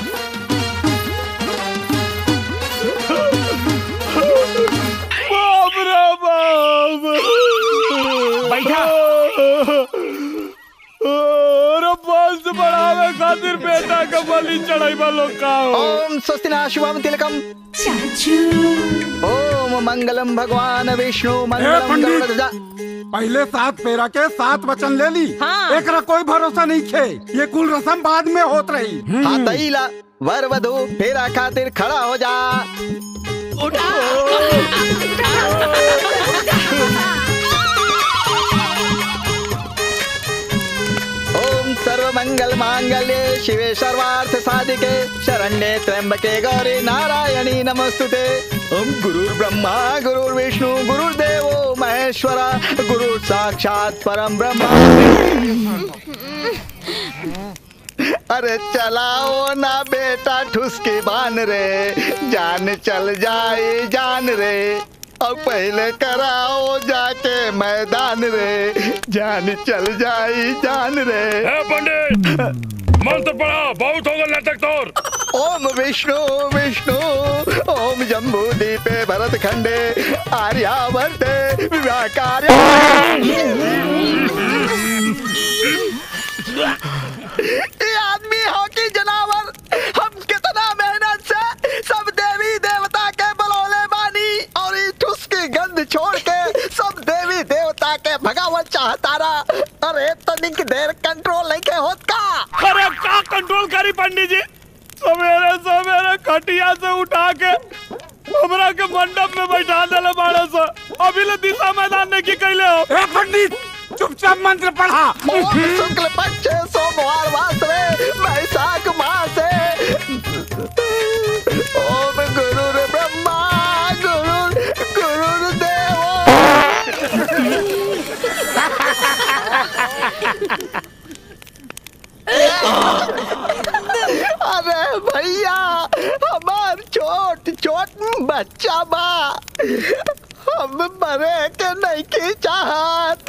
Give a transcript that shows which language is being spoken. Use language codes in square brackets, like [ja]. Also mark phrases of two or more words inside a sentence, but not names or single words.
[bho] बाप रे बाप। बैठा। अरे बस बढ़ावे खातिर बेटा का बलि चढ़ाई लोग का हो। [sa] ओम स्वस्तिना शुभम तिलकम। ओम मंगलम भगवान विष्णु मंगलम गरुड़ध्वजा। [bho] पहले 7 फेरा के 7 वचन ले ली। हाँ। एकरा कोई भरोसा नहीं खे, ये कुल रस्म बाद में होत रही। हाँ तईला वर वधु फेरा खातिर खड़ा हो जा। [sa] ओम सर्व मंगल मांगल्ये शिवे सर्वार्थ साधिके शरण्ये त्र्यंबके गौरी नारायणी नमस्तुते। ओम गुरुर् ब्रह्मा गुरुर्विष्णु गुरुर्देवो महेश्वरा गुरु साक्षात परम ब्रह्मा। [bho] अरे चलाओ ना बेटा ठुसकी बान रे, जान चल जाए जान रे। अब पहले कराओ जाके मैदान रे, जान चल जाए जान रे। पंडित मंत्र पढ़ा, बहुत होगा नाटक तोर। [sa] ओम विष्णु विष्णु ओम जम्बू दीपे भरत खंडे आर्यावर्ते व्याकार्य। [bho] ये आदमी हो कि जनावर, हम कितना मेहनत से सब देवी देवता के बलौले बानी और ये ठुसकी गंध छोड़ के सब देवी देवता के भगावत चाहतारा। अरे तनिक देर कंट्रोल नहीं के होत का? अरे का कंट्रोल करी पंडित जी, सवेरे सवेरे खटिया से उठा के हमरा के मंडप में बैठा देले बाड़ा सा। अभी ले दिशा मैदान ने की कैले हो। ए पंडित चुपचाप मंत्र पढ़ा। [sa] ओम शुक्ल पक्ष सोमवार वासरे वैशाख मासे ओम गुरुर् ब्रह्मा गुरुर् देवो। [bho] अरे भैया हमार छोट छोट बच्चा बा, हम मरे के नहीं की चाहत।